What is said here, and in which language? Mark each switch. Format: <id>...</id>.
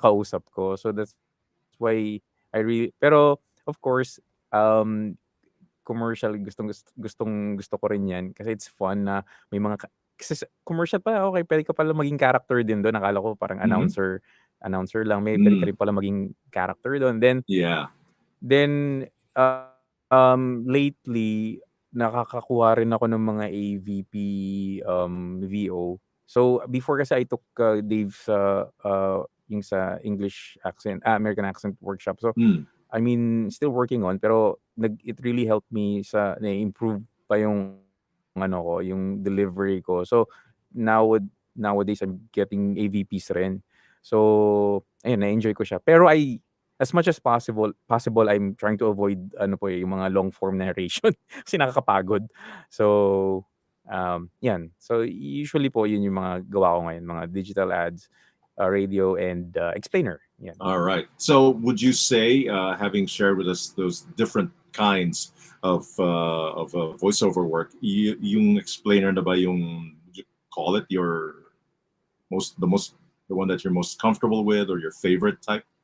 <tl>kausap ko. So, that's why pero of course, um commercial gustong-gusto ko rin 'yan kasi</tl> <en>it's fun</en> <tl>na may mga kasi sa commercial pa, okey puwede ka pala maging character din dun. Akala ko parang Mhm. announcer lang, puwede ka Mm. rin pala maging character dun. Yeah. Then, lately nakakakuha rin ako ng mga AVP, VO.</tl> <en>So, before kasi I took, Dave sa, yung sa American accent workshop. So, Mm.</en> <tl>I mean,</tl> <en>still working on</en> <tl>pero</tl> <en>it really helped me</en> <tl>sa na-improve pa yung ano ko, yung delivery ko.</tl> <en>So, nowadays I'm getting AVPs rin.</en> <tl>So, ayun na-enjoy ko siya. Pero as much as possible</tl> <en>I'm trying to avoid</en> <tl>ano po, yung mga long form narration kasi nakakapagod. So, 'yan. So, usually po yun yung mga gawa ko ngayon, mga digital ads, radio and, explainer, 'yan.</tl> <en>All right. So, would you say, having shared with us those different kinds of voiceover work,</en> <tl>yung explainer na ba yung,</tl> <en>would you call it your the one that you're most comfortable with or your favorite type?</en>